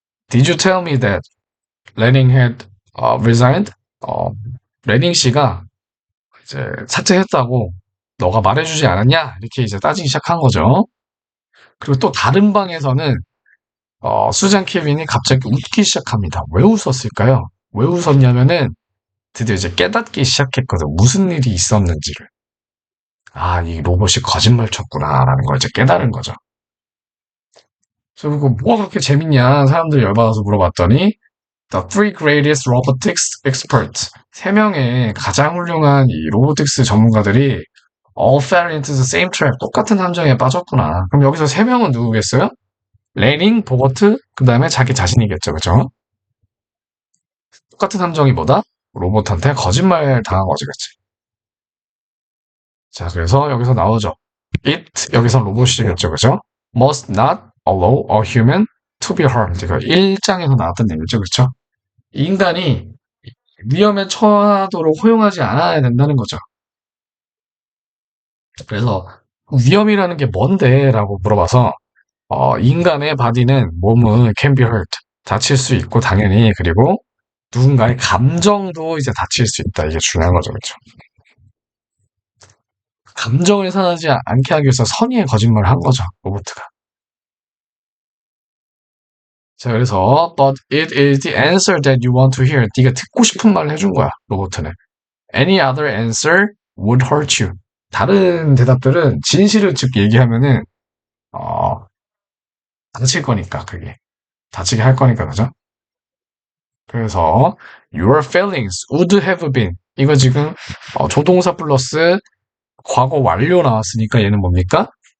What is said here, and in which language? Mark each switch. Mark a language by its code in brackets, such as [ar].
[en] Did you tell me that Lenning had resigned? [ko] 레닝 씨가 이제 사퇴했다고 너가 말해주지 않았냐? 이렇게 이제 따지기 시작한 거죠. 그리고 또 다른 방에서는 수잔 케빈이 갑자기 웃기 시작합니다. 왜 웃었을까요? 왜 웃었냐면은 드디어 이제 깨닫기 시작했거든. 무슨 일이 있었는지를. 아, 이 로봇이 거짓말 쳤구나라는 걸 이제 깨달은 거죠. 그리고 뭐가 그렇게 재밌냐? 사람들이 열받아서 물어봤더니 [en] The three greatest robotics experts. [ko] 세 명의 가장 훌륭한 이 로보틱스 전문가들이 [en] all fell into the same trap. [ko] 똑같은 함정에 빠졌구나. 그럼 여기서 세 명은 누구겠어요? 레닝, 보버트, 그 다음에 자기 자신이겠죠. 그죠? 똑같은 함정이 뭐다? 로봇한테 거짓말 당한 거지, 그치? 자, 그래서 여기서 나오죠. It, 여기서 로봇이겠죠, 그죠? [en] Must not allow a human to be harmed. [ko] 이거 1장에서 나왔던 얘기죠, 그쵸? 인간이 위험에 처하도록 허용하지 않아야 된다는 거죠. 그래서 위험이라는 게 뭔데? 라고 물어봐서 인간의 바디는 몸은 [en] can be hurt. [ko] 다칠 수 있고 당연히 그리고 누군가의 감정도 이제 다칠 수 있다. 이게 중요한 거죠. 그렇죠? 감정을 상하지 않게 하기 위해서 선의의 거짓말을 한 거죠. 로보트가. 자, 그래서 [en] but it is the answer that you want to hear. [ko] 네가 듣고 싶은 말을 해준 거야. 로보트는. [en] Any other answer would hurt you. [ko] 다른 대답들은 진실을 즉 얘기하면은 어, 다칠 거니까 그게. 다치게 할 거니까 그죠? 그래서 [en] your feelings would have been [ko] 이거 지금 조동사 플러스 과거 완료 나왔으니까 얘는 뭡니까?